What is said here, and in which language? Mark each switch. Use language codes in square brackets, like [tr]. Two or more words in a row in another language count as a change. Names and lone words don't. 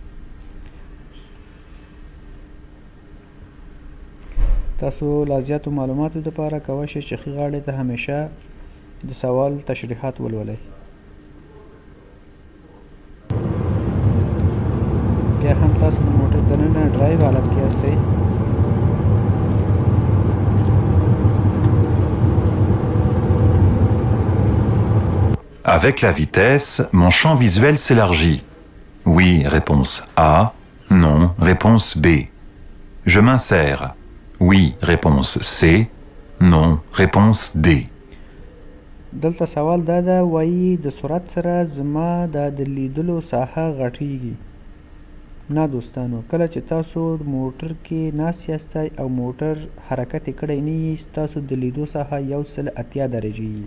[ps] تاسو لا زیاتو معلوماتو دپاره کولی شئ چې ښي غاړې ته همیشه د سوال تشریحات ولولئ صحیح حالت کې هستئ. [fr] Avec la vitesse, mon champ visuel s'élargit. Oui, réponse A. Non, réponse B. Je m'insère. Oui, réponse C. Non, réponse D. [ps] دلته سوال دا ده وایي د سرعت سره زما د لیدلو ساحه غټیږي. نه دوستانو، کله چې تاسو موټر کې ناست یاستئ او موټر حرکت یې کړی نه وي، ستاسو د لیدو ساحه 180 درجې وي.